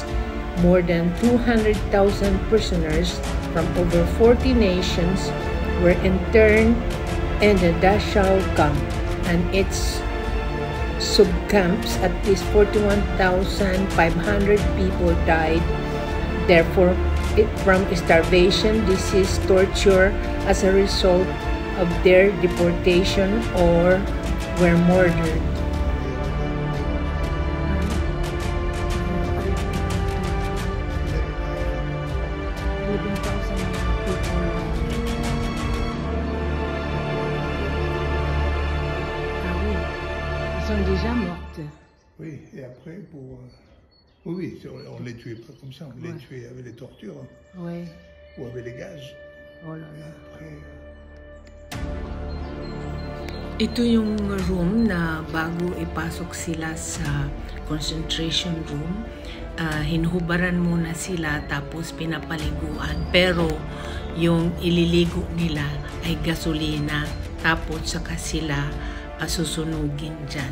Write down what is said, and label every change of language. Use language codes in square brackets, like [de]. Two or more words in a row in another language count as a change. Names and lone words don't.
[en] More than 200,000 prisoners from over 40 nations were interned in the Dachau camp and its subcamps. At least 41,500 people died. Therefore, from starvation, disease, torture as a result of their deportation or were murdered. [fr] Ils sont déjà mortes. Oui, et après pour... Oui, on les tuait pas comme ça, on les tuait avec les tortures. Oui. Ou avec les gaz. Oh là là. Après... [tl] Ito yung room na bago ipasok sila sa [en] concentration room, [tl] hinuhubaran muna sila tapos pinapaliguan. Pero yung ililigo nila ay gasolina tapos saka sila susunugin dyan.